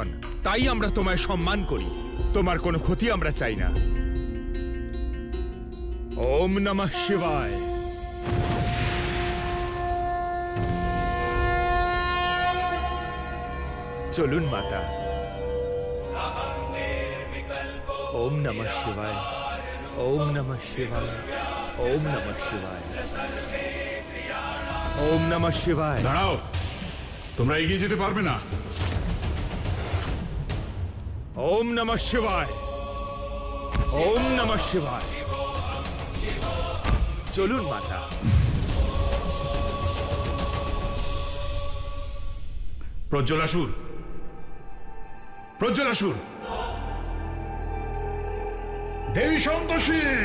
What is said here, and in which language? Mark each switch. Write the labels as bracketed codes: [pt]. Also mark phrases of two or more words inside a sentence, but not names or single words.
[bn] তাই আমরা তোমায় সম্মান করি। তোমার কোনো ক্ষতি আমরা চাই না। [sa] ওম নমঃ শিবায়। [bn] চলুন মাতা। [sa] ওম নমঃ শিবায়। ওম নমঃ শিবায়। ওম নমঃ শিবায়। ওম নমঃ শিবায়। [bn] দাঁড়াও, তোমরা এগিয়ে যেতে পারবে না। [sa] ওম নমঃ শিবায়। ওম নমঃ শিবায়। [bn] চলুন মাতা। প্রজ্জ্বলাসুর, প্রজ্জ্বলাসুর, দেবী সন্তোষী।